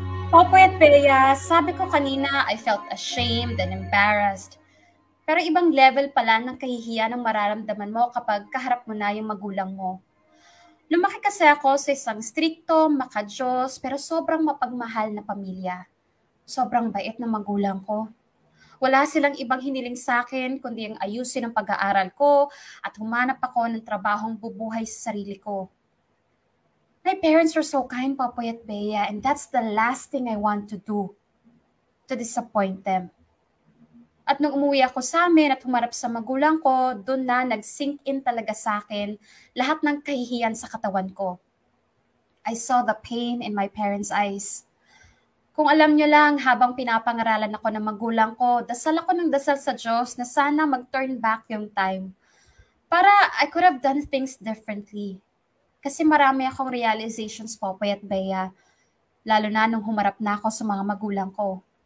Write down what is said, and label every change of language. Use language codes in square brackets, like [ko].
[en] Popoy at Bea, [tl] sabi ko kanina [en] I felt ashamed and embarrassed. [tl] Pero ibang level pala ng kahihiyan ang mararamdaman mo kapag kaharap mo na yung magulang mo. Lumaki kasi ako sa isang strikto, makadiyos, pero sobrang mapagmahal na pamilya. Sobrang bait na magulang ko. Wala silang ibang hiniling sa akin kundi ang ayusin ang pag-aaral ko at humanap ako ng trabahong bubuhay sa sarili ko. [en] My parents were so kind, Popoy at Bea, and that's the last thing I want to do, to disappoint them. [tl] At nung umuwi ako sa amin at humarap sa magulang ko, doon na nag-sink in talaga sa akin lahat ng kahihiyan sa katawan ko. [en] I saw the pain in my parents' eyes. [tl] Kung alam nyo lang, habang pinapangaralan ako ng magulang ko, dasal ako ng dasal sa Diyos na sana mag-turn back yung time. Para [en] I could have done things differently. [tl] Kasi marami akong realizations, Popoy at Bea, lalo na nung humarap na ako sa mga magulang ko.